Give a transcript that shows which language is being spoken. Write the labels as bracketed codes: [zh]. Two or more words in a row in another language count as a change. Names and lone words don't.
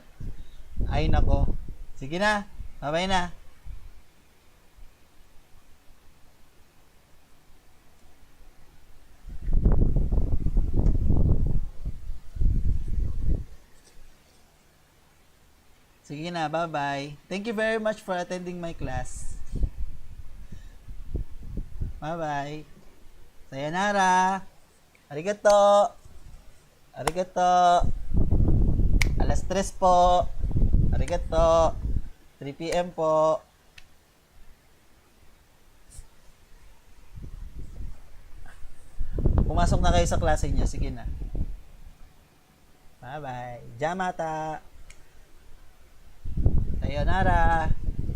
[tl] Ay nako. Sige na. Bye-bye na. Sige na, bye-bye. [en] Thank you very much for attending my class. Bye-bye. [ja] Sayonara. ありがとう。ありがとう. [tl] Alas 3 po. Arigato. 3 p.m. po. Pumasok na kayo sa klase niyo. Sige na. Bye-bye. [ja] じゃまた。さようなら.